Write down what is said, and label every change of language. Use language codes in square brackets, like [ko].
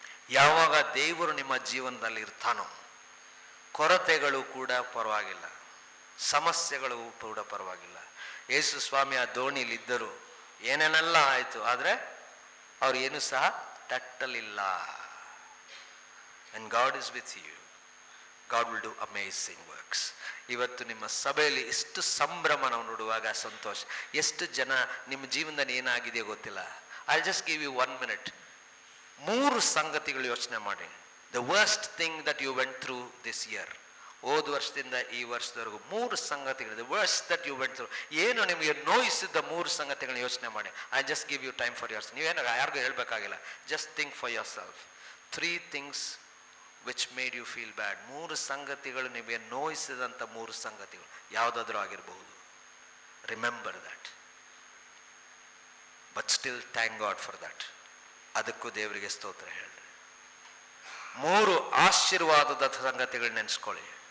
[kn] ಯಾವಾಗ ದೇವರು ನಿಮ್ಮ ಜೀವನದಲ್ಲಿ ಇರ್ತಾನೋ ಕೊರತೆಗಳು ಕೂಡ ಪರವಾಗಿಲ್ಲ, ಸಮಸ್ಯೆಗಳು ಕೂಡ ಪರವಾಗಿಲ್ಲ. ಯೇಸು ಸ್ವಾಮಿ ಆ ದೋಣಿಲಿದ್ದರು, ಏನೇನೆಲ್ಲ ಆಯಿತು, ಆದರೆ ಅವ್ರು ಏನು ಸಹ ತಟ್ಟಲಿಲ್ಲ. [en] And God is with you. God will do amazing works. [kn] ಇವತ್ತು ನಿಮ್ಮ ಸಭೆಯಲ್ಲಿ ಎಷ್ಟು ಸಂಭ್ರಮ ನಾವು ನೋಡುವಾಗ ಸಂತೋಷ. ಎಷ್ಟು ಜನ ನಿಮ್ಮ ಜೀವನದಲ್ಲಿ ಏನಾಗಿದೆ ಗೊತ್ತಿಲ್ಲ. [en] I'll just give you 1 minute. [kn] 3 ಸಂಗತಿಗಳು ಯೋಚನೆ ಮಾಡಿ. [en] The worst thing that you went through this year. [kn] ಹೋದ ವರ್ಷದಿಂದ ಈ ವರ್ಷದವರೆಗೂ 3 ಸಂಗತಿಗಳು. [en] The worst that you went through. [kn] ಏನು ನಿಮಗೆ ನೋಯಿಸಿದ್ದ 3 ಸಂಗತಿಗಳನ್ನ ಯೋಚನೆ ಮಾಡಿ. [en] I just give you time for yourself. [kn] ನೀವೇನು ಯಾರಿಗೂ ಹೇಳ್ಬೇಕಾಗಿಲ್ಲ. [en] Just think for yourself. 3 things which made you feel bad. [kn] 3 ಸಂಗತಿಗಳು ನಿಮಗೆ ನೋಯಿಸಿದಂಥ 3 ಸಂಗತಿಗಳು ಯಾವುದಾದ್ರೂ ಆಗಿರಬಹುದು. [en] Remember that, but still thank God for that. [kn] ಅದಕ್ಕೂ ದೇವರಿಗೆ ಸ್ತೋತ್ರ ಹೇಳಿ. 3 ಆಶೀರ್ವಾದದ ಸಂಗತಿಗಳು ನೆನೆಸ್ಕೊಳ್ಳಿ.